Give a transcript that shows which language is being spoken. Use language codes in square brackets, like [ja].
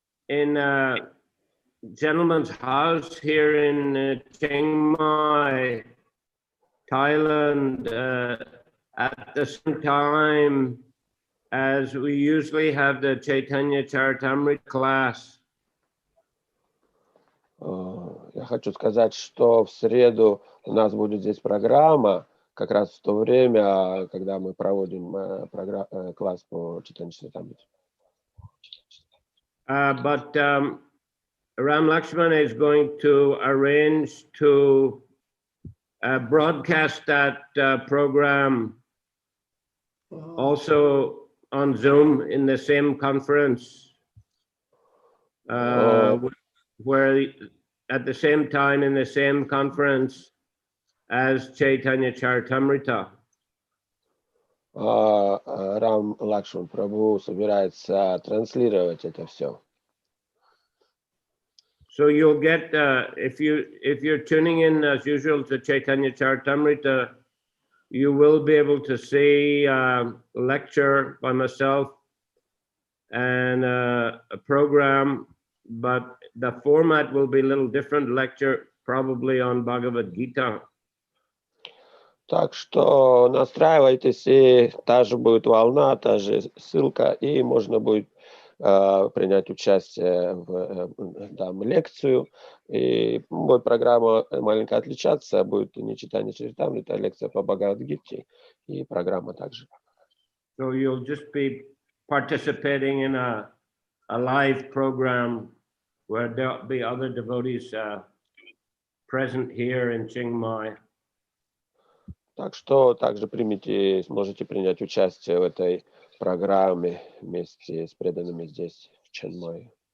[en] in a gentleman's house here in Chiang Mai, Thailand, at the same time as we usually have the Chaitanya Charitamrita class. [ru] Я хочу сказать, что в среду у нас будет здесь программа, как раз в то время, когда мы проводим класс по Чайтанья Чаритамрите. [en] But Ram Lakshman is going to arrange to broadcast that program also on Zoom in the same conference, where at the same time in the same conference as Chaitanya Charitamrita. [ru] Рам Лакшман Прабху собирается транслировать это все. [en] So you'll get, if you're tuning in as usual to Chaitanya Charitamrita, you will be able to see a lecture by myself and a program, but the format will be a little different, lecture probably on Bhagavad Gita. [ru] Так что настраивайтесь, и та же будет волна, та же ссылка, и можно будет принять участие в лекцию. И будет программа маленько отличаться, будет не читание Чаритамрита, а лекция по Бхагавад-гите, и программа также. [en] So you'll just be participating in a live program where there'll be other devotees present here in Chiang Mai. [ru] Так что также сможете принять участие в этой программе вместе с преданными здесь, в Чанмае.